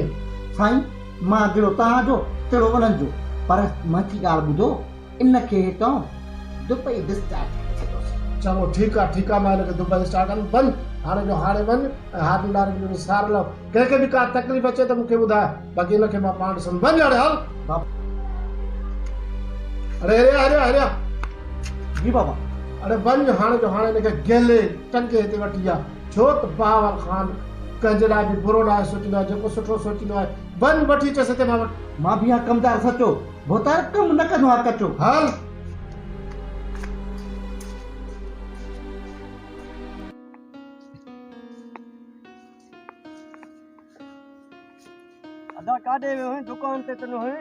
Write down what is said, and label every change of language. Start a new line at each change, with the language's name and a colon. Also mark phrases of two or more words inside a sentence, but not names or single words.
Sindhi: साईं मां अॻिलो तव्हांजो तेड़ो वञनि जो, पर मची ॻाल्हि ॿुधो, इन खे हितां दुबई डिस्चार्ज चलो ठीकु आहे मां हिनखे दुबई स्टार्ट कंदुमि। वञ हाणे जो हाणे वञ ऐं हारनि ॾारनि जो सार लव। कंहिंखे बि का तकलीफ़ अचे त मूंखे ॿुधाए, बाक़ी हिनखे मां पाण ॾिसंदुमि। वञ हाणे हल। अरे हरिया जी बाबा। अरे वञ हाणे जो हाणे हिनखे गेले टंगे हिते वठी आ, छो त बहावल ख़ान कंहिंजे लाइ बि बुरो न आहे सोचींदो आहे, जेको सुठो सोचींदो आहे। वञ वठी अचसि हिते मां वटि। मां बि आहियां कमदार सचो, भोतार कमु न कंदो आहे कचो। हल। अदा काॾे वियो हैं? दुकान ते त न हुए?